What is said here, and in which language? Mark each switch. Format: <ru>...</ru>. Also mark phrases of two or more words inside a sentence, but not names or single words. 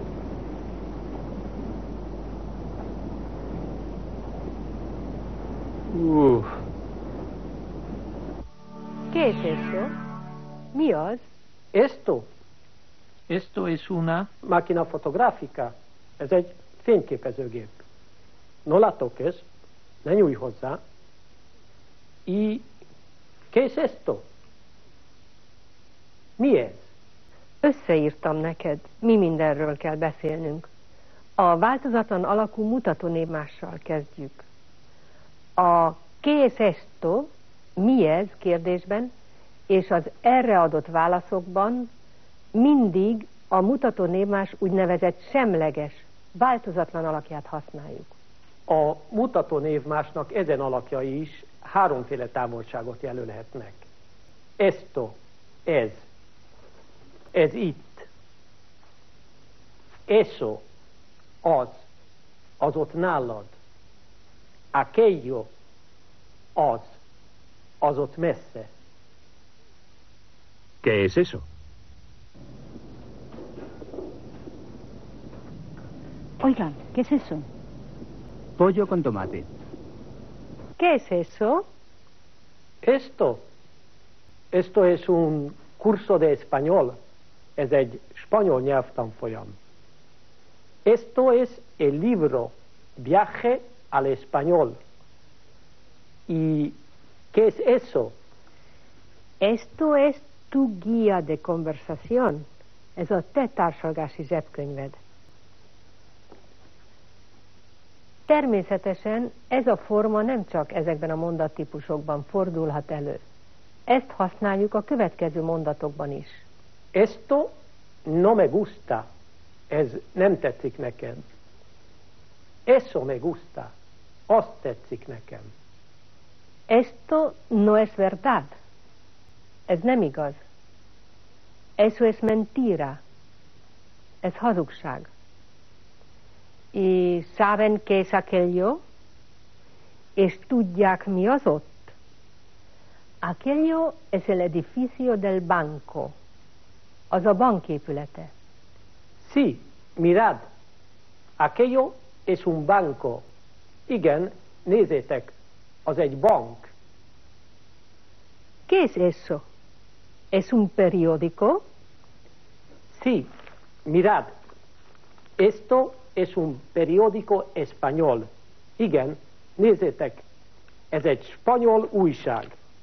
<es>Uf. ¿Qué es eso?</es> <hu>Mi az?</hu> <es>Esto es una máquina fotográfica.</es> <hu>Ez egy fényképezőgép.</hu> <es>No la toques,</es> <hu>ne nyújj hozzá.</hu> <es>Y ¿qué es esto?</es> <hu>Mi ez? Összeírtam neked, mi mindenről kell beszélnünk. A változatlan alakú mutatónévmással kezdjük.</hu> <es>A ¿qué es esto?</es> <hu>Mi ez kérdésben, és az erre adott válaszokban mindig a mutatónévmás úgynevezett semleges, változatlan alakját használjuk. A mutatónévmásnak ezen alakjai is háromféle távolságot jelölhetnek. Esto, ez. Ez itt. Eso, az ott nálad. Aquello, az ott messze.</hu> <es>¿Qué es eso? Oigan, ¿qué es eso? Pollo con tomate. ¿Qué es eso? Esto es un curso de español.</es> <hu>Ez egy spanyol nyelvtanfolyam.</hu> <es>Esto es el libro Viaje al Español. ¿Y qué es eso? Esto es tu guía de conversación.</es> <hu>Ez a te társalgási zsebkönyved. Természetesen ez a forma nem csak ezekben a mondattípusokban fordulhat elő. Ezt használjuk a következő mondatokban is.</hu> <es>Esto no me gusta.</es> <hu>Ez nem tetszik nekem.</hu> <es>Eso me gusta.</es> <hu>Azt tetszik nekem.</hu> <es>Esto no es verdad.</es> <hu>Ez nem igaz.</hu> <es>Eso es mentira.</es> <hu>Ez hazugság.</hu> <es>¿Y saben qué es aquello?</es> <hu>És tudják, mi az ott?</hu> <es>Aquello es el edificio del banco.</es> <hu>Az a bank épülete.</hu> <es>Sí, mirad. Aquello es un banco.</es> <hu>Igen, nézzétek, az egy bank.</hu> <es>¿Qué es eso? ¿Es un periódico? Sí, mirad. Esto es un periódico español.</es> <hu>Igen, nézzétek, ez egy spanyol újság.</hu>